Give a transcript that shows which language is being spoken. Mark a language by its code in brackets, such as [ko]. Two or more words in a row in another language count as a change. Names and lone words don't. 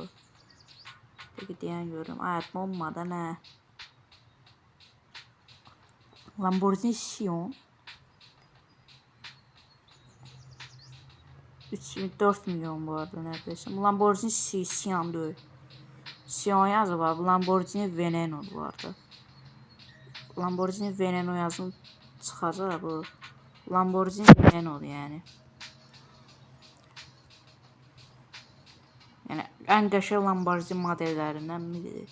[az] Dəqiqə deyən görürüm, ayət olmadı nə? [tr] Lamborghini Sion 4 milyon bu arada neredeyse. Lamborghini Sion değil. Sion yazı var. [az] Lamborghini Veneno [tr] bu arada. [az] Lamborghini Veneno yazın çıxacaq bu. Lamborghini Veneno yani. Yəni ən qəşəng Lamborghini modellərindən biridir.